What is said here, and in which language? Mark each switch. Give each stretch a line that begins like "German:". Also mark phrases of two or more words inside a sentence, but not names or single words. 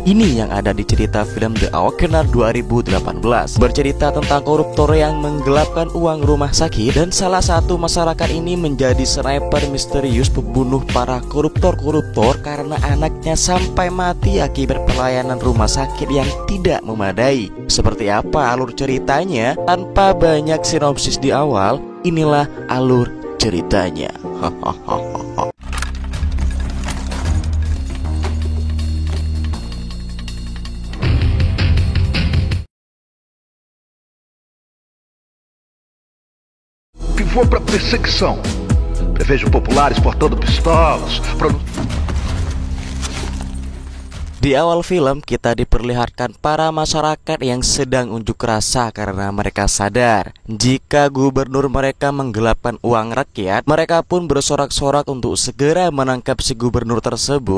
Indonesian: Ini yang ada di cerita film The Awakener 2018, bercerita tentang koruptor yang menggelapkan uang rumah sakit, dan salah satu masyarakat ini menjadi sniper misterius pembunuh para koruptor karena anaknya sampai mati akibat pelayanan rumah sakit yang tidak memadai. Seperti apa alur ceritanya? Tanpa banyak sinopsis di awal, inilah alur ceritanya.
Portuguese: Que for para perseguição. Prevejo populares portando pistolas.
Indonesian: Di awal film kita diperlihatkan para masyarakat yang sedang unjuk rasa karena mereka sadar jika gubernur mereka menggelapkan uang rakyat. Mereka pun bersorak-sorak untuk segera menangkap si gubernur tersebut.